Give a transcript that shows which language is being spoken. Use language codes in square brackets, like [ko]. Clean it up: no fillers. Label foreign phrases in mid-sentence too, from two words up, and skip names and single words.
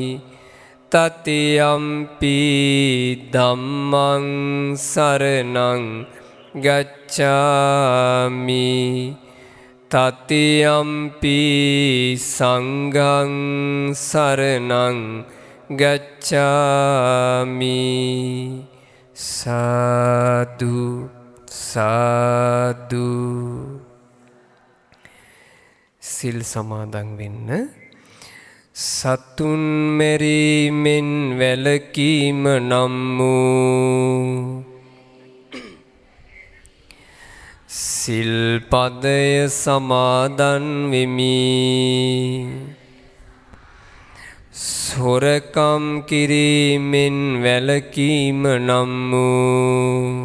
[pi] Tatiyampi dhammang saranang gacchami Tatiyampi sanghang saranang gacchami Sadhu [si] Sadhu සිල් සමාදන් වෙන්න සතුන් මෙරීමෙන් වැළකීම නම් වූ සිල්පදය සමාදන් වෙමි සොරකම් කිරීමෙන් වැළකීම නම් වූ